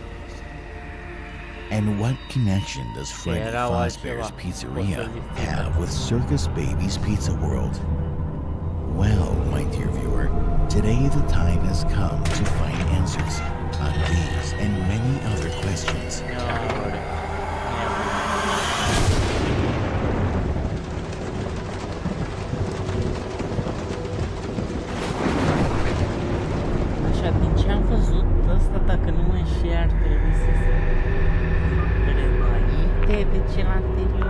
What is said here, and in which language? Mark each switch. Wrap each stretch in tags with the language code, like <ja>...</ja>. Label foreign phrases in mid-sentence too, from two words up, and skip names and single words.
<en>And what connection does Freddy Fazbear's Pizzeria have with Circus Baby's Pizza World? Well, my dear viewer, today the time has come to find answers on these and many other questions.</en> <ro>Așa, din ce am văzut, ăsta, dacă nu mă înșel, ar trebui să se înainte de cel anterior.</ro>